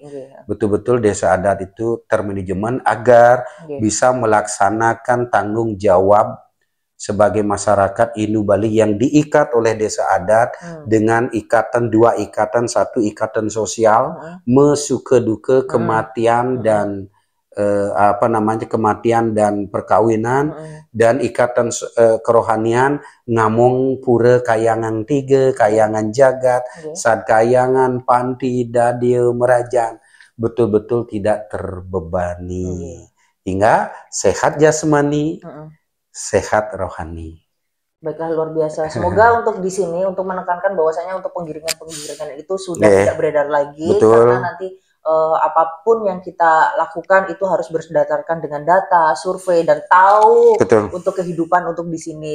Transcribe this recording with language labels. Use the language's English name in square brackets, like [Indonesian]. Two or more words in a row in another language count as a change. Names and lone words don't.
[Indonesian] Betul-betul desa adat itu termanajemen agar bisa melaksanakan tanggung jawab sebagai masyarakat Hindu Bali yang diikat oleh desa adat dengan ikatan, 2 ikatan, 1 ikatan sosial, [Balinese] mesuka duka [Indonesian] kematian dan kematian dan perkawinan, dan ikatan kerohanian, ngamong pura kayangan 3, kayangan jagat, sad kayangan, panti, dadio, merajan, betul-betul tidak terbebani, hingga sehat jasmani, sehat rohani. Baiklah, luar biasa. Semoga untuk di sini untuk menekankan bahwasanya untuk penggiringan itu sudah tidak beredar lagi, karena nanti apapun yang kita lakukan itu harus berdasarkan dengan data, survei, dan tahu untuk kehidupan untuk di sini.